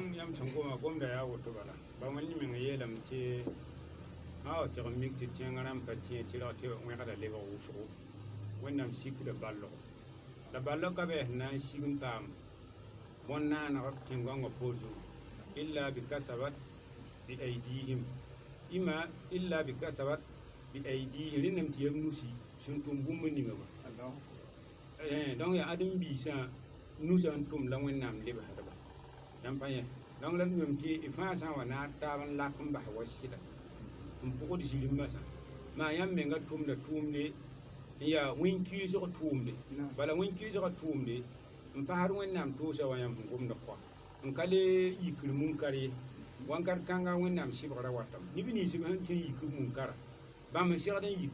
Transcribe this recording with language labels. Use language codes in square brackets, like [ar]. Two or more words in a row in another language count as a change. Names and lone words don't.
[mos] yãmb sẽn goma gomda yaa woto bala ba wẽnd meng yeelame tɩ a wa tɩg n mik tɩ tẽngã rãmb pa tẽ tɩrg tɩ wẽgda lebg wʋsgo wẽnnaam sikda ballgo la ballg ka bɩ sẽn na n sig n paam bõn-naaneg tẽn-goangã poor zugu [ar] إلا ب كسبت ب أيديهم [mos] ima illa bi kasabat bi aidihim rẽnnaam tɩ yab nusi sẽn tʋm bũmb ninga ba donc ya ãdem-biisã nusã n tʋm la wẽnnaam lebsdba yãmb pa yẽ donc la d wẽm tɩ y fãa sã n wa na n taab n lak n bas wa sɩda n pʋgd zirĩmbã sã maa yãmb menga tʋmda tʋʋmde n yaa wẽn-kiisg tʋʋmde bala wẽn-kiisgã tʋʋmde n pasd wẽnnaam tʋʋsa wa yãmb sẽn gomda kɔa n ka le yikr munkar ye wãnkat kãnga wẽnnaam sɩbgra watame neb ninsb sẽn tõe n yik b munkara bãmb n segd n